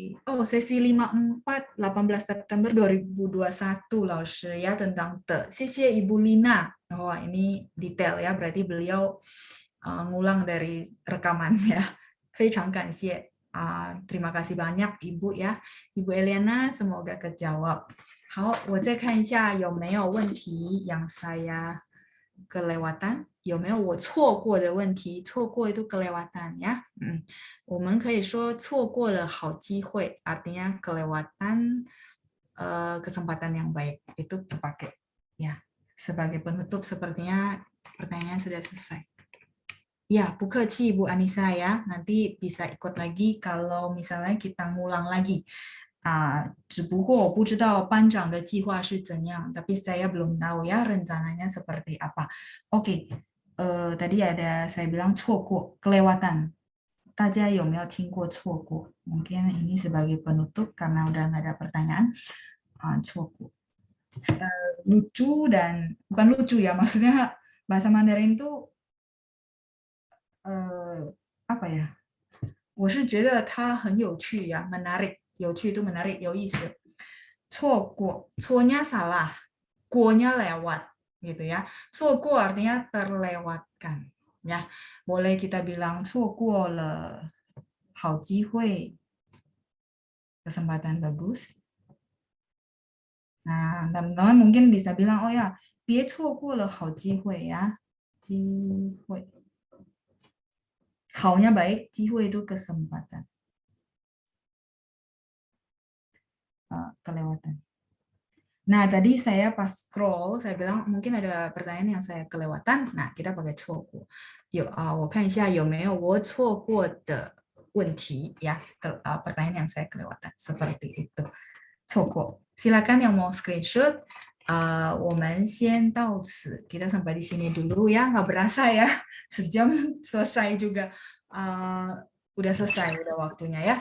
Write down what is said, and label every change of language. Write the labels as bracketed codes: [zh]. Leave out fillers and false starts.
[id] Oh, sesi 54 18 September 2021 Laoshi ya tentang te. Xie Ibu Lina. Oh, ini detail ya, berarti beliau ngulang dari rekaman ya. [zh] 非常感谢. [id] Terima kasih banyak Ibu ya. Ibu Eliana semoga kejawab. [zh] 好，我再看一下有没有问题 [id] yang saya kelewatan， [zh] 有没有我错过的问题？ [id] 错过itu kelewatan ya。 [zh] 我们可以说错过了好机会， [id] artinya kelewatan kesempatan yang baik itu terpakai ya. Sebagai penutup sepertinya pertanyaannya sudah selesai. Ya, [zh] 不客气 [id] Bu Anissa ya. Nanti bisa ikut lagi kalau misalnya kita ngulang lagi. [zh] 只不过我不知道班长的计划是怎样, [id] tapi saya belum tahu ya rencananya seperti apa. Oke, tadi ada saya bilang 错过, kelewatan. [zh] 大家有没有听过错过? [id] Mungkin ini sebagai penutup karena udah nggak ada pertanyaan. 错过.Lucu dan bukan lucu ya, maksudnya bahasa Mandarin itu apa ya? [zh] 我是觉得它很有趣呀, menarik. 有趣 [id] itu menarik, [zh] 有意思. [id] 错过, 错nya salah, 过nya lewat, gitu ya. 错过 artinya terlewatkan, ya. Boleh kita bilang [zh] 错过了好机会, [id] kesempatan bagus. Nah, teman-teman mungkin bisa bilang, oh ya, [zh] 别错过了好机会 [id] ya. [zh] 机会. [id] 好nya baik, 机会 itu kesempatan. Kelewatan. Nah, tadi saya pas scroll, saya bilang mungkin ada pertanyaan yang saya kelewatan. Nah, kita pakai 错过. [zh] 我看一下有没有我错过的问题 ya. [id] Pertanyaan yang saya kelewatan seperti itu. 错过.Silakan yang mau screenshot. [zh] 我们先到此. [id] Kita sampai di sini dulu ya. Nggak berasa ya. Sejam selesai juga. Udah selesai, udah waktunya ya.